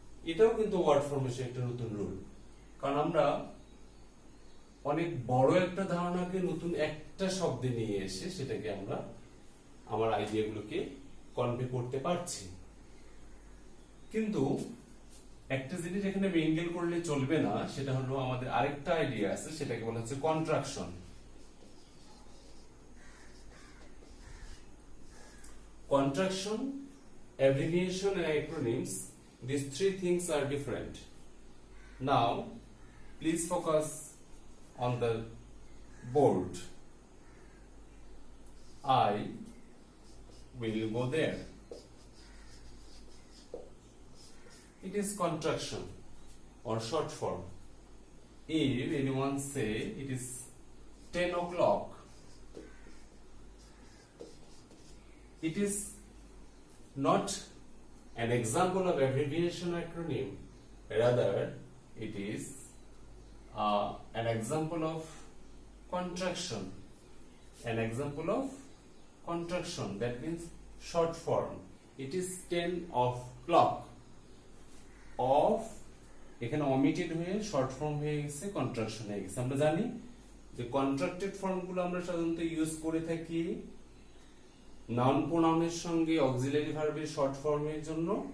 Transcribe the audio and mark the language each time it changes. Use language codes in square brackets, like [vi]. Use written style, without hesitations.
[bn] এটাও কিন্তু word formation একটা নতুন রুল, কারণ আমরা অনেক বড় একটা ধারণাকে নতুন একটা শব্দে নিয়ে এসে সেটাকে আমরা আমার আইডিয়াগুলোকে কনভে করতে পারছি। কিন্তু একটা জিনিস এখানে মিঙ্গেল করলে চলবে না, সেটা হলো আমাদের আরেকটা আইডিয়া আছে, সেটাকে বলা হচ্ছে contraction. [en] Contraction, abbreviation and acronyms, these three things are different. Now, please focus on the board. I will go there. It is contraction or short form. If anyone say it is 10 o'clock, it is not an example of abbreviation or acronym, rather it is an example of contraction. An example of contraction, that means short form. It is 10 o'clock. [bn] Of এখানে omitted হয়ে short form হয়ে গেছে, contraction হয়ে গেছে। আমরা জানি যে contracted ফর্মগুলো আমরা সাধারণত ইউজ করে থাকি নাউন প্রোনাউনের সঙ্গে অক্সিলারি ভার্বের শর্ট ফর্মের জন্য।